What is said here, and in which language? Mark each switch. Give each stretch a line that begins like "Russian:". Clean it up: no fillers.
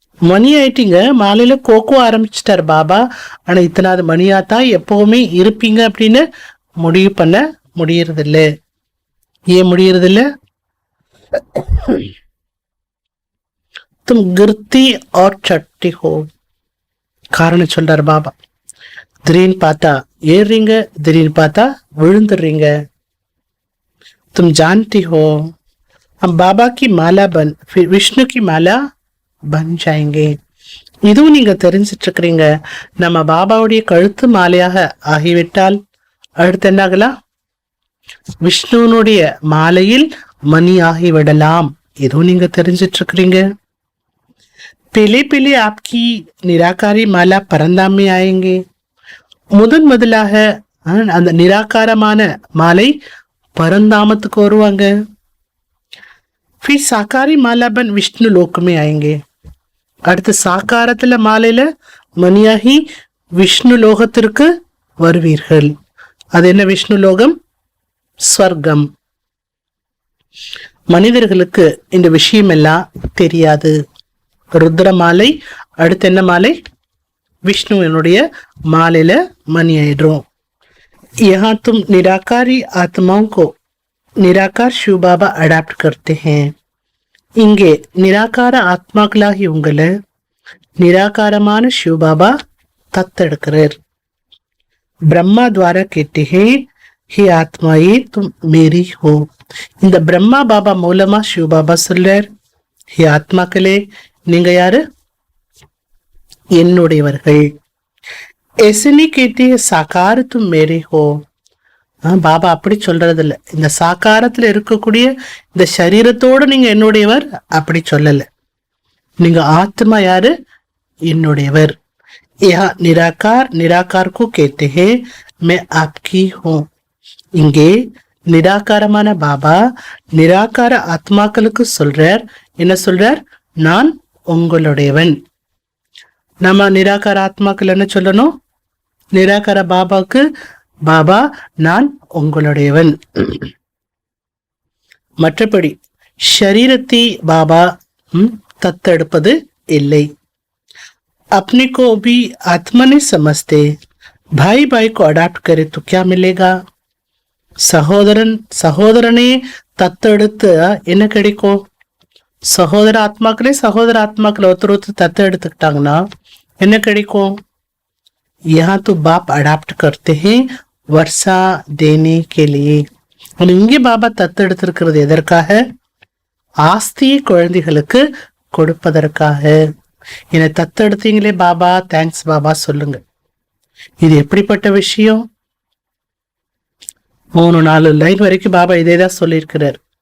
Tamil: மணி ஆயிட்டீங்க, மாலையில கோக்கோ ஆரம்பிச்சிட்டார் பாபா. ஆனா இத்தனாவது மணியாத்தான் எப்பவுமே இருப்பீங்க அப்படின்னு முடிவு பண்ண முடியறதில்ல. ஏன் முடியறதில்ல?
Hindi: தும் கிருத்தி ஆர் சட்டி ஹோ,
Tamil: காரணம் சொல்றார் பாபா. திடீர்னு பார்த்தா ஏறுறீங்க, திடீர்னு பார்த்தா விழுந்துடுறீங்க.
Hindi: तुम जानती हो हम बाबा की माला बन फिर विष्णु की माला बन जाएंगे.
Tamil: இதுவும் நீங்க தெரிஞ்சிட்டு இருக்கிறீங்க. நம்ம பாபாவுடைய கழுத்து மாலையாக ஆகிவிட்டால் அடுத்து என்னாகலாம்? விஷ்ணுனுடைய மாலையில் மணி ஆகிவிடலாம். இதுவும் நீங்க தெரிஞ்சிட்டு இருக்கிறீங்க.
Hindi: பிலே பிலே ஆப்கி நிராகாரி மாலா பரந்தாம் में आएंगे.
Tamil: முதலாக அந்த நிராகாரமான மாலை பரந்தாமத்துக்கு வருவாங்க.
Hindi: फिर साकारी माला बन विष्णु लोक में आएंगे.
Tamil: அடுத்து சாக்காரத்துல மாலையில மணியாகி விஷ்ணு லோகத்திற்கு வருவீர்கள். அது என்ன விஷ்ணு லோகம்? ஸ்வர்க்கம். மனிதர்களுக்கு இந்த விஷயம் எல்லாம் தெரியாது. ருத்ர மாலை, அடுத்து என்ன மாலை? விஷ்ணுவனுடைய மாலையில மணி ஆயிடுறோம்.
Hindi: यहाँ तुम निराकारी आत्माओं को निराकार शिव बाबा अडाप्ट करते हैं.
Tamil: இங்கே நிராகார ஆத்மாக்களாகி உங்களை நிராகாரமான शिव बाबा தத்தெடுக்கிறார்.
Hindi: பிரம்மா द्वारा कहते हैं हे आत्माए तुम मेरी हो.
Tamil: இந்த பிரம்மா பாபா மூலமா शिव बाबा சொல்றார், ஹே ஆத்மாக்களே நீங்க யாரு? என்னுடையவர்கள்.
Hindi: ऐसे नहीं कहते साकार तुम मेरे हो.
Tamil: பாபா அப்படி சொல்றது இல்ல. இந்த சாக்காரத்துல இருக்கக்கூடிய இந்த சரீரத்தோடு நீங்க என்னுடையவர் அப்படி சொல்லல. நீங்க ஆத்மா யாரு? என்னுடையவர்.
Hindi: யா நிராகார் நிராகார் को कहते हैं मैं आपकी हूँ.
Tamil: இங்கே நிராகாரமான பாபா நிராகார ஆத்மாக்களுக்கு சொல்றார், என்ன சொல்றார்? நான் உங்களுடையவன். நம்ம நிராகார ஆத்மாக்கள் என்ன சொல்லணும்? நிராகார பாபாவுக்கு, பாபா நான் உங்களுடையவன். மற்றபடி ஷரீரத்தை பாபா தத்தெடுப்பது இல்லை.
Hindi: अपने को भी आत्मा नहीं समझते. भाई भाई को अडॉप्ट करे तो क्या मिलेगा?
Tamil: சகோதரனே தத்தெடுத்து என்ன கிடைக்கும்? சகோதர ஆத்மாக்களை ஒருத்தர் தத்து எடுத்துக்கிட்டாங்கன்னா என்ன கிடைக்கும்?
Hindi: यहाँ तो बाप अडॉप्ट करते हैं वर्षा देने के लिए.
Tamil: இங்கே பாபா தத்தெடுத்திருக்கிறது எதற்காக? ஆஸ்தியை குழந்தைகளுக்கு கொடுப்பதற்காக. என்னை தத்தெடுத்தீங்களே பாபா, தேங்க்ஸ் பாபா சொல்லுங்க. இது எப்படிப்பட்ட விஷயம்? 3-4 லைன் வரைக்கும் பாபா இதேதான் சொல்லியிருக்கிறார்.